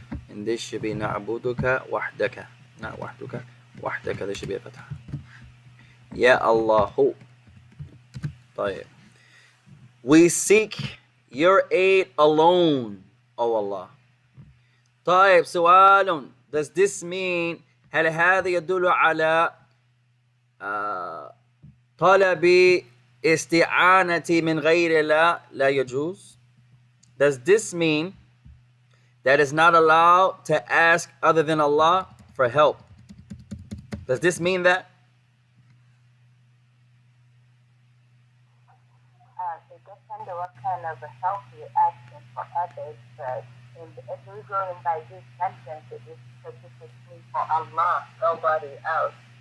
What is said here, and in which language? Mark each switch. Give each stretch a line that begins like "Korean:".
English: And this should be na'buduka wahdaka. Not wahduka. Wahdaka. This should be a fatha.
Arabic: Ya Allahu.
English: We seek your aid alone, O Allah.
Arabic: سؤال.
English: Does this mean
Arabic: هل هذا يدل على طلب استعانة من غير الله لا يجوز?
English: Does this mean that it's not allowed to ask other than Allah for help? Does this mean that? It depends on what kind of help you're asking for others, but if we're going by this sentence, it is specifically for Allah, nobody else.